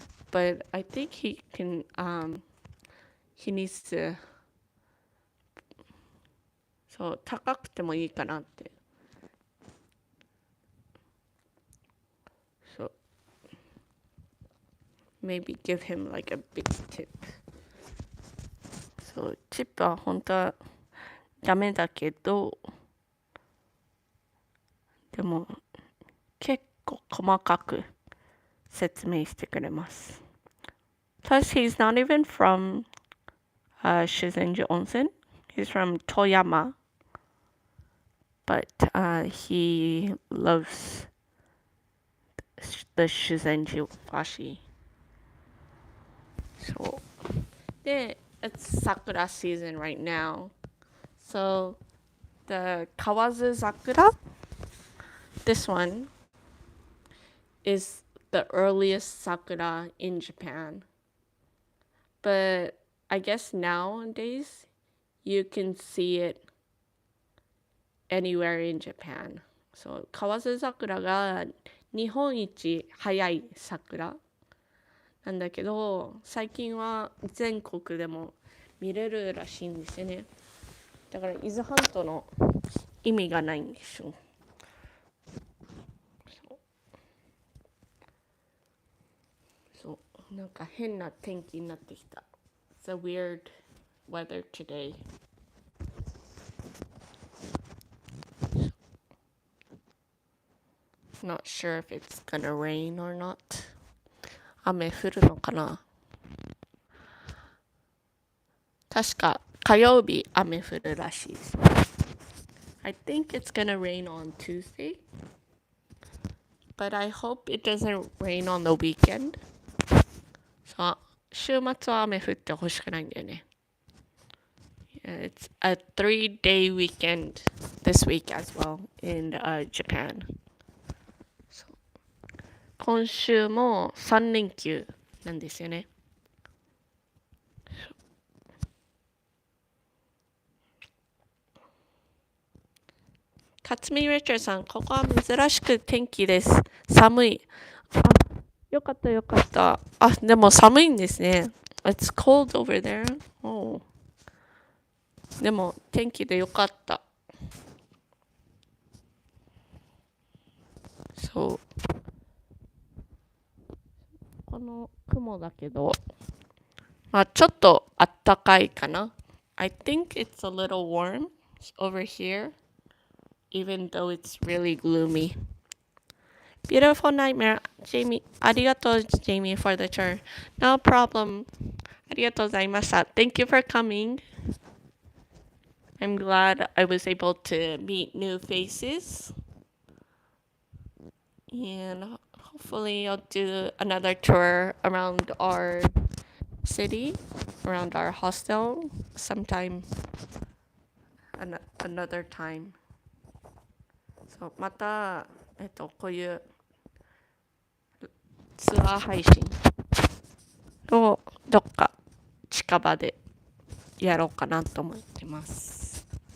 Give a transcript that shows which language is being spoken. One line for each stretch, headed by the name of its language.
English: But I think he can, he needs to,
Japanese: そう、高くてもいいかなって。
English: So maybe give him like a big tip.
Japanese: そう、チップは本当はダメだけど、でも結構細かく説明してくれます。
English: Plus, he's not even from Shizenji Onsen. He's from Toyama. But he loves the Shizenji washi. So, it's sakura season right now. So, the Kawazu Sakura, this one, is the earliest sakura in Japan. But I guess nowadays you can see it anywhere in Japan.
Japanese: So, 河津桜が日本一早い桜なんだけど、最近は全国でも見れるらしいんですよね。だから伊豆半島の意味がないんでしょ。そう、なんか変な天気になってきた。
English: a weird weather today. Not sure if it's gonna rain or not.
Japanese: 雨降るのかな。確か火曜日雨降るらしいです。
English: I think it's gonna rain on Tuesday, but I hope it doesn't rain on the weekend.
Japanese: そう、週末は雨降ってほしくないんだよね。
English: Yeah, it's a 3-day weekend this week as well in Japan.
Japanese: そう今週も3連休なんですよね。勝見レチャーさん、ここは珍しく天気です。寒い。あ、よかったよかった。あ、でも寒いんですね。
English: It's cold over there. Oh.
Japanese: でも天気でよかった。そう。この雲だけど、まあちょっとあったかいかな。
English: I think it's a little warm over here, even though it's really gloomy. Beautiful nightmare, Jamie.
Japanese: ありがとう、
English: Jamie, for the tour. No problem.
Japanese: ありがとうございました。
English: Thank you for coming. I'm glad I was able to meet new faces. And hopefully I'll do another tour around our city, around our hostel, sometime another time.
Japanese: So また、こういうツアー配信をどっか近場でやろうかなと思ってます。